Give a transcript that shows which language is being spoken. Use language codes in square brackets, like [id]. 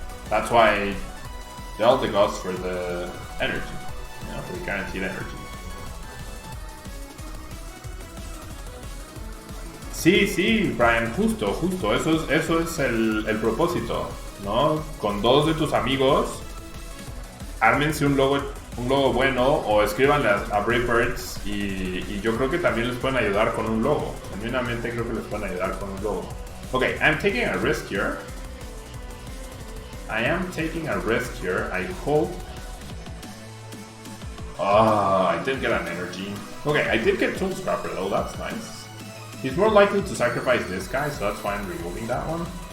[en] That's why the Eldegoss for the energy, for the guaranteed energy. [es] Sí, Brian, justo, eso es el propósito, ¿no? Con 2 de tus amigos, ármense un logo bueno o escríbanle a Brave Birds y yo creo que también les pueden ayudar con un logo. Genuinamente creo que les pueden ayudar con un logo. [en] Okay, I'm taking a risk here. I hope. I didn't get an energy. Okay, I did get Tool Scrapper though, that's nice. He's more likely to sacrifice this guy, so that's why I'm removing that one.